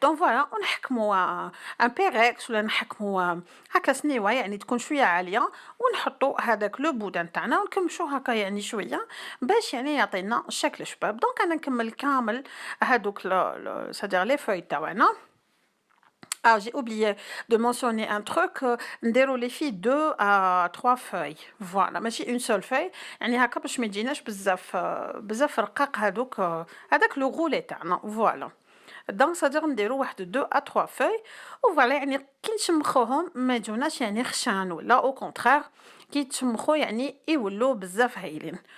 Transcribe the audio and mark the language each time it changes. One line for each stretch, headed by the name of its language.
Arabic: دونك فوالا ونحكموا ان بيريكس ولا نحكموا هكا سنيوه يعني تكون شويه عاليه، ونحطوا هذاك لو بودان تاعنا ونكمشوا هكا يعني شويه باش يعني يعطينا شكل شباب. دونك انا نكمل كامل هذوك سادير لي فوي تاعنا.
French: Ah, j'ai oublié de mentionner un truc.
Arabic: نديرو
French: les filles 2 à 3 feuilles. Voilà,
Arabic: ماشي
French: une seule feuille.
Arabic: يعني هكا باش ما يجيناش بزاف بزاف رقاق هذوك هذاك لو غولي تاعنا. فوالا دونك صدر نديرو واحد
French: 2 à 3 feuilles.
Arabic: وفوالا يعني كي نشمخوهم ما يجوناش يعني خشان ولا او كونترير كي تشمخو يعني يولو بزاف هايلين.